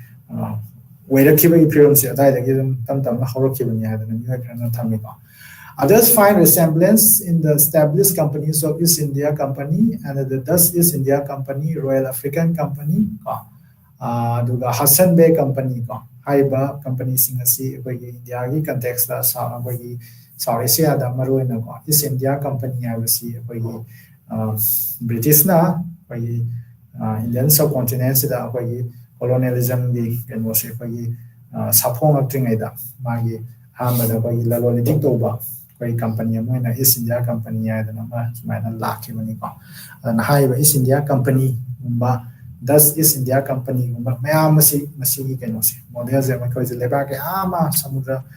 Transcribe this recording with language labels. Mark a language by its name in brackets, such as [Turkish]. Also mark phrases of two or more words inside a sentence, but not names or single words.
[Manipuri] ꯑꯣꯏꯔꯛꯈꯤꯕꯒꯤ ꯐꯤꯕꯝꯁꯦ ꯑꯗꯨꯋꯥꯏꯗꯒꯤ ꯑꯗꯨꯝ ꯇꯞ ꯇꯞꯅ ꯍꯧꯔꯛꯈꯤꯕꯅꯤ ꯍꯥꯏꯗꯅ ꯃꯤꯑꯣꯏ ꯈꯔꯅ ꯊꯝꯃꯤꯀꯣ [English] Others find resemblance in the established companies of East India Company and the Dutch East India Company, Royal African Company, [Manipuri] ꯑꯗꯨꯒ Hudson Bay Company ꯍꯥꯏꯔꯤꯕ ꯀꯝꯄꯅꯤꯁꯤꯡ ꯑꯁꯤ ꯑꯩꯈꯣꯏꯒꯤ ꯏꯟꯗꯤꯌꯥꯒꯤ ꯀꯟꯇꯦꯛꯁꯇ ꯑꯩꯈꯣꯏꯒꯤ ꯁꯥꯎꯠ ꯑꯦꯁꯤꯌꯥꯗ ꯃꯔꯨꯑꯣꯏꯅꯀꯣ ꯏꯁ ꯏꯟꯗꯤꯌꯥ ꯀꯝꯄꯅꯤ ꯍꯥꯏꯕꯁꯤ ꯑꯩꯈꯣꯏꯒꯤ ꯕ꯭ꯔꯤꯇꯤꯁꯅ ꯑꯩꯈꯣꯏꯒꯤ [English] Indian sub continent-ꯁꯤꯗ [Manipuri] ꯑꯩꯈꯣꯏꯒꯤ ꯀꯣꯂꯣꯅꯤꯌꯦꯂꯤꯖꯝꯒꯤ ꯀꯩꯅꯣꯁꯦ ꯑꯩꯈꯣꯏꯒꯤ ꯁꯥꯐꯣꯡꯉꯛꯇ꯭ꯔꯤꯉꯩꯗ ꯃꯥꯒꯤ ꯑꯍꯥꯟꯕꯗ ꯑꯩꯈꯣꯏꯒꯤ ꯂꯂꯣꯟ ꯏꯇꯤꯛ ꯇꯧꯕ ꯑꯩꯈꯣꯏ ꯀꯝꯄꯅꯤ ꯑꯃ ꯑꯣꯏꯅ ꯏꯁ ꯏꯟꯗꯤꯌꯥ ꯀꯝꯄꯅꯤ ꯍꯥꯏꯗꯅ ꯑꯃ ꯁꯨꯃꯥꯏꯅ ꯂꯥꯛꯈꯤꯕꯅꯤꯀꯣ ꯑꯗꯨꯅ ꯍꯥꯏꯔꯤꯕ ꯏꯁ ꯏꯟꯗꯤꯌꯥ ꯀꯝꯄꯅꯤꯒꯨꯝꯕ ꯗꯁ ꯏꯁ ꯏꯟꯗꯤꯌꯥ ꯀꯝꯄꯅꯤꯒꯨꯝꯕ ꯃꯌꯥꯝ ꯑꯁꯤ ꯃꯁꯤꯒꯤ ꯀꯩꯅꯣꯁꯦ ꯃꯣꯗꯦꯜꯁꯦ ꯃꯈꯣꯏꯁꯦ ꯂꯩꯕꯥꯛ ꯀꯌꯥ ꯑꯃ ꯁꯃꯨꯗ꯭ꯔ